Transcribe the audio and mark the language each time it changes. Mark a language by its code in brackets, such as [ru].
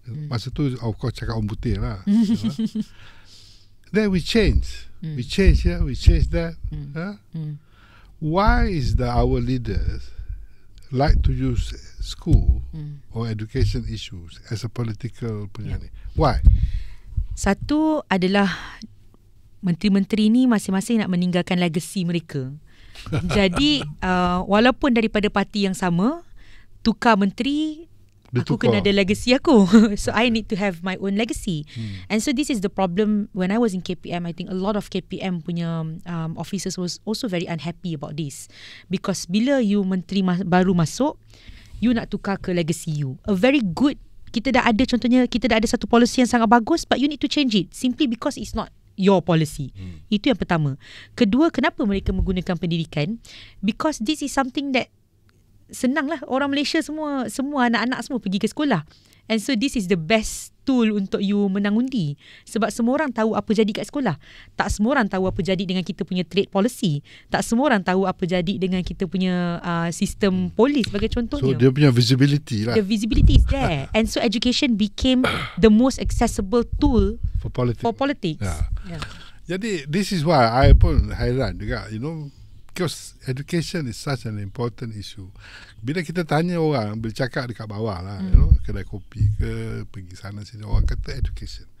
[ms] Masa tu [en] of course [ms] cakap orang putih lah. [en] Then we change here, we change that. Why is our leaders like to use school or education issues as a political [ms] punya ni? [en] Why? [ms] Satu adalah menteri-menteri ni masing-masing nak meninggalkan legacy mereka. Jadi walaupun daripada parti yang sama, tukar menteri, aku kena ada legacy aku. [en] So I need to have my own legacy. And so this is the problem when I was in KPM. I think a lot of KPM punya officers was also very unhappy about this. [ms] Because bila you menteri baru masuk, you nak tukar ke legacy you. [en] A very good, [ms] kita dah ada contohnya, kita dah ada satu policy yang sangat bagus, [en] but you need to change it simply because it's not your policy. [ms] Itu yang pertama. Kedua, kenapa mereka menggunakan pendidikan? [en] Because this is something that [ms] senang lah. Orang Malaysia semua anak-anak semua pergi ke sekolah. [en] And so this is the best tool [ms] untuk you menang undi. Sebab semua orang tahu apa jadi kat sekolah. Tak semua orang tahu apa jadi dengan kita punya trade policy. Tak semua orang tahu apa jadi dengan kita punya sistem polis sebagai contohnya. So dia punya visibility lah. [en] The visibility is there. And so education became the most accessible tool for politics. Yeah. [ms] Jadi [en] this is why I [ms] pun hairan juga, [en] because education is such an important issue. [ms] Bila kita tanya orang, bercakap dekat bawah lah, kedai kopi ke, pergi sana sini, orang kata education.